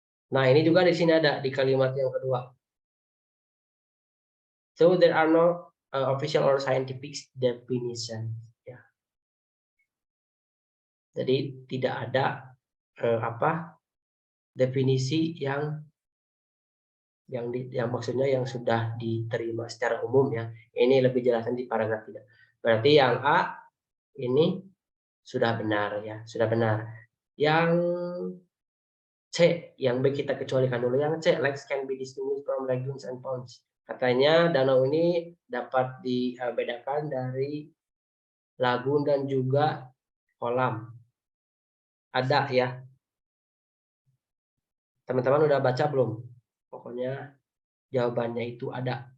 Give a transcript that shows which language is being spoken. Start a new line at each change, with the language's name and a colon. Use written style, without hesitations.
Indonesian: Nah, ini juga di sini ada di kalimat yang kedua.
English: So there are no official or scientific definition.
Indonesian: Ya. Jadi tidak ada definisi yang maksudnya yang sudah diterima secara umum ya. Ini lebih jelaskan di paragraf 3. Berarti yang A ini sudah benar ya, sudah benar. Yang C, yang B kita kecualikan dulu. Yang C,
English: lakes can be distinguished from lagoons and ponds.
Indonesian: Katanya danau ini dapat dibedakan dari lagun dan juga kolam. Ada ya. Teman-teman udah baca belum? Pokoknya jawabannya itu ada.